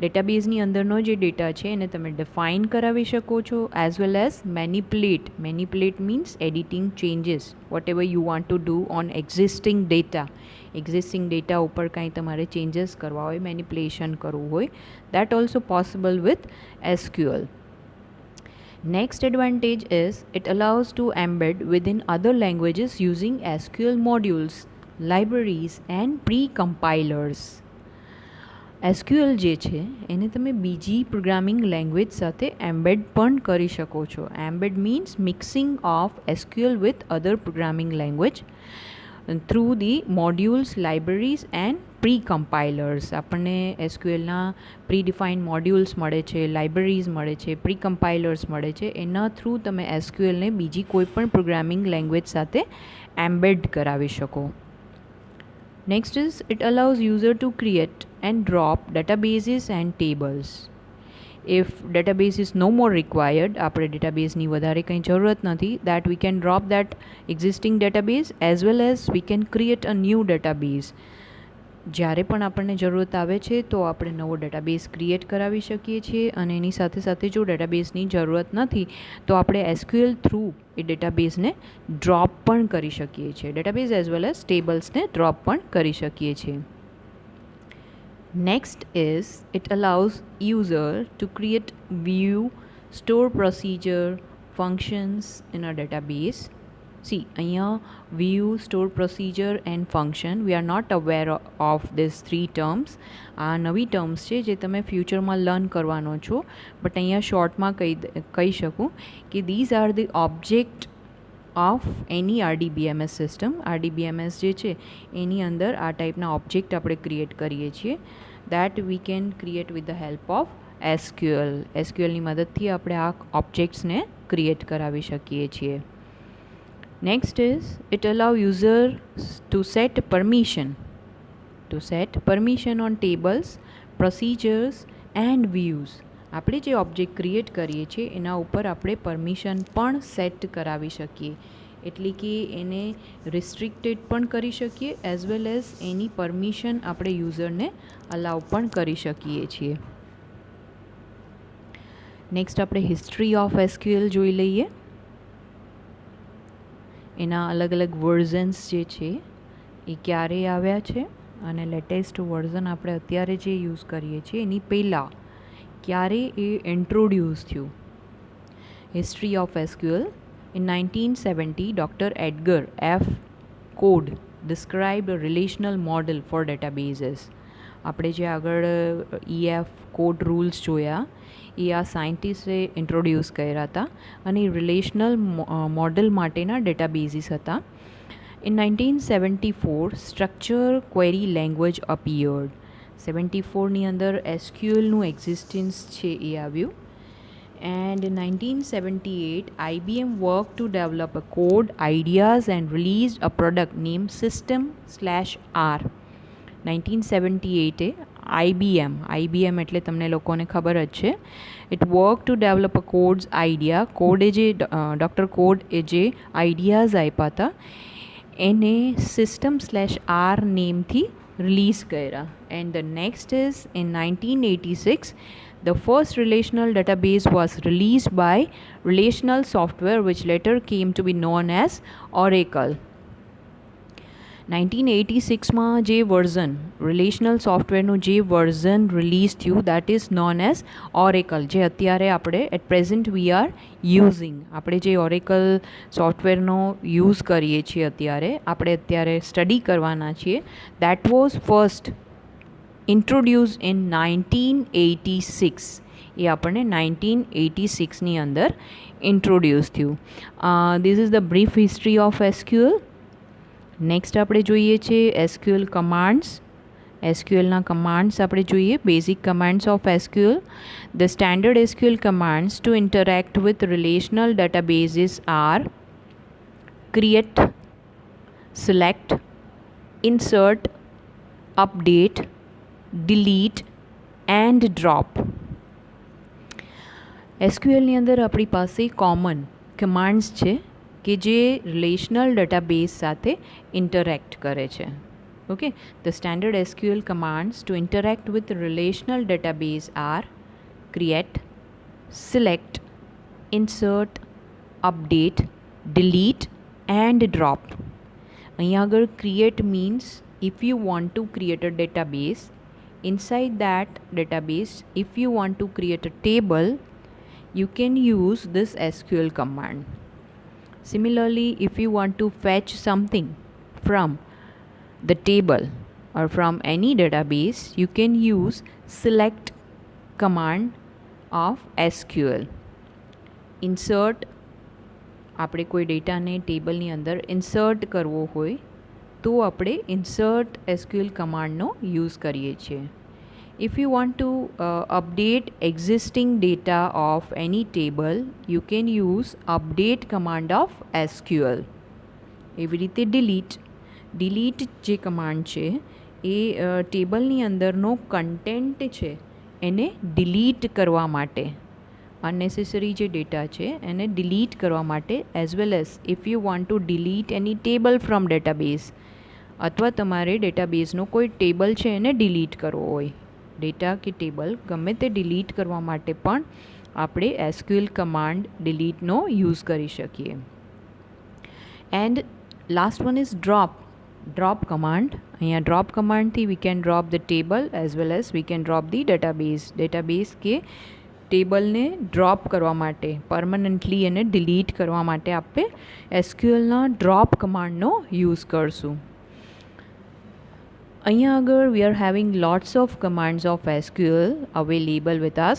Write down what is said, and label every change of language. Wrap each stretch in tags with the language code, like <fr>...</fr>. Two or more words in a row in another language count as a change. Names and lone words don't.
<gu>ડેટાબેઝની અંદરનો જે ડેટા છે એને તમે ડિફાઇન કરાવી શકો છો</gu> <en>as well as manipulate means editing changes what ever you want to do on existing data</en> <gu>ઉપર કાંઈ તમારે ચેન્જીસ કરવા હોય, મેનિપ્યુલેશન કરવું હોય,</gu> <en>that also possible with SQL. Next advantage is it allows to embed within other languages using SQL modules, libraries and pre-compilers.</en> <gu>SQL જે છે એને તમે બીજી પ્રોગ્રામિંગ લેંગ્વેજ સાથે એમ્બેડ પણ કરી શકો છો.</gu> <en>embed means mixing of SQL with other programming language through the modules, libraries and pre compilers.</en> <gu>આપણને SQLના પ્રી ડિફાઇન્ડ મોડ્યુલ્સ મળે છે, લાઇબ્રેરીઝ મળે છે, પ્રી કમ્પાઇલર્સ મળે છે. એના થ્રુ તમે SQLને બીજી કોઈ પણ પ્રોગ્રામિંગ લેંગ્વેજ સાથે એમ્બેડ કરાવી શકો.</gu> <en>Next is it allows user to create and drop databases and tables. If database is no more required,</en> <gu>આપણે ડેટાબેઝની વધારે કંઈ જરૂરત નથી,</gu> <en>that we can drop that existing database as well as we can create a new database.</en> <gu>જ્યારે પણ આપણને જરૂરત આવે છે તો આપણે નવો ડેટાબેઝ ક્રિએટ કરાવી શકીએ છીએ અને એની સાથે સાથે જો ડેટાબેઝની જરૂરત નથી તો આપણે SQL થ્રુ એ ડેટાબેઝને ડ્રોપ પણ કરી શકીએ છીએ.</gu> <en>database as well as</en> <gu>ટેબલ્સને ડ્રોપ પણ કરી શકીએ છીએ.</gu> <en>next is it allows user to create view, store procedure, functions in a database. See, અહીંયા view, store procedure and function, we are not aware of these three terms.</en> <gu>આ નવી ટર્મ્સ છે જે તમે ફ્યુચરમાં લર્ન કરવાનો છો, બટ અહીંયા શોર્ટમાં કહી શકું કે</gu> <en>these are the object of any RDBMS</en> <gu>સિસ્ટમ. RDBMS જે છે એની અંદર આ ટાઈપના ઓબ્જેક્ટ આપણે ક્રિએટ કરીએ છીએ.</gu> <en>that we can create with the help of SQL.</en> <gu>SQLની મદદથી આપણે આ ઓબ્જેક્ટ્સને ક્રિએટ કરાવી શકીએ છીએ.</gu> <en>Next is it allow user to set permission on tables, procedures and views.</en> <gu>આપણે જે ઓબ્જેક્ટ ક્રિએટ કરીએ છીએ એના ઉપર આપણે પરમિશન પણ સેટ કરાવી શકીએ, એટલે કે એને રિસ્ટ્રિક્ટેડ પણ કરી શકીએ</gu> <en>as well as</en> <gu>એની પરમિશન આપણે યુઝરને અલાઉ પણ કરી શકીએ છીએ. નેક્સ્ટ આપણે</gu> <en>history of SQL</en> <gu>જોઈ લઈએ. એના અલગ અલગ વર્ઝન્સ જે છે એ ક્યારે આવ્યા છે અને લેટેસ્ટ વર્ઝન આપણે અત્યારે જે યુઝ કરીએ છીએ એની પહેલાં ક્યારે એ ઇન્ટ્રોડ્યુસ થયું.</gu> <en>history of SQL. In 1970, Dr. Edgar F. Codd described a relational model for databases.</en> <gu>આપણે જે આગળ EF કોડ રૂલ્સ જોયા એ આ સાયન્ટિસ્ટે ઇન્ટ્રોડ્યુસ કર્યા હતા અને રિલેશનલ મોડલ માટેના ડેટાબેઝીસ હતા.</gu> <en>in 1974 structure query language appeared.</en> <gu>74ની અંદર SQLનું એક્ઝિસ્ટન્સ છે એ આવ્યું.</gu> <en>And in 1978, IBM worked to develop a code, ideas and released a product named System/R.</en> <gu>1978 IBM એટલે તમને લોકોને ખબર જ છે.</gu> <en>It worked to develop a code's idea.</en> <gu>કોડે જે ડૉક્ટર કોડ એ જે આઈડિયાઝ આપ્યા હતા એને System/R નેમથી રિલીઝ કર્યા.</gu> <en>And the next is in 1986 the first relational database was released by Relational Software, which later came to be known as Oracle.</en> <gu>1986માં જે વર્ઝન રિલેશનલ સોફ્ટવેરનું જે વર્ઝન રિલીઝ થયું</gu> <en>that is known as Oracle,</en> <gu>જે અત્યારે આપણે</gu> <en>at present we are using.</en> <gu>આપણે જે ઓરેકલ સોફ્ટવેરનો યુઝ કરીએ છીએ આપણે અત્યારે સ્ટડી કરવાના છીએ,</gu> <en>that was first introduced in 1986.</en> <gu>એ આપણને 1986ની અંદર ઇન્ટ્રોડ્યુસ થયું.</gu> <en>this is the brief history of SQL.</en> <gu>નેક્સ્ટ આપણે જોઈએ છે SQL કમાન્ડ્સ. SQLના કમાન્ડ્સ આપણે જોઈએ.</gu> <en>basic commands of SQL. The standard SQL commands to interact with relational databases are create, select, insert, update, delete and drop.</en> <gu>SQLની અંદર આપણી પાસે કોમન કમાન્ડ્સ છે કે જે રિલેશનલ ડેટાબેઝ સાથે ઇન્ટરેક્ટ કરે છે.</gu> <en>Okay, the standard SQL commands to interact with the relational database are create, select, insert, update, delete and drop.</en> <gu>અહીંયા આગળ</gu> <en>create means if you want to create a database, inside that database if you want to create a table, you can use this SQL command. Similarly, if you want to fetch something from the table or from any database, you can use select command of SQL. insert,</en> <gu>આપણે કોઈ ડેટાને ટેબલની અંદર ઇન્સર્ટ કરવો હોય તો આપણે ઇન્સર્ટ SQL કમાન્ડનો યુઝ કરીએ છીએ.</gu> <en>If you want to update existing data of any table, you can use update command of SQL.</en> <gu>એવી રીતે delete જે કમાન્ડ છે એ ટેબલની અંદરનો કન્ટેન્ટ છે એને ડિલીટ કરવા માટે, unnecessary જે ડેટા છે એને ડિલીટ કરવા માટે,</gu> <en>as well as if you want to delete any table from database,</en> <gu>અથવા તમારે ડેટાબેઝનો કોઈ ટેબલ છે એને ડિલીટ કરવો હોય, ડેટા કે ટેબલ ગમે તે ડિલીટ કરવા માટે પણ આપણે SQL કમાન્ડ ડિલીટનો યુઝ કરી શકીએ.</gu> <en>and last one is drop command.</en> <gu>અહીંયા drop commandથી</gu> <en>we can drop the table as well as we can drop the database</en> <gu>કે ટેબલને ડ્રોપ કરવા માટે, પરમનન્ટલી એને ડિલીટ કરવા માટે આપણે SQLના ડ્રોપ કમાન્ડનો યુઝ કરશું. અહીંયા આગળ</gu> <en>we are having lots of commands of SQL available with us.</en>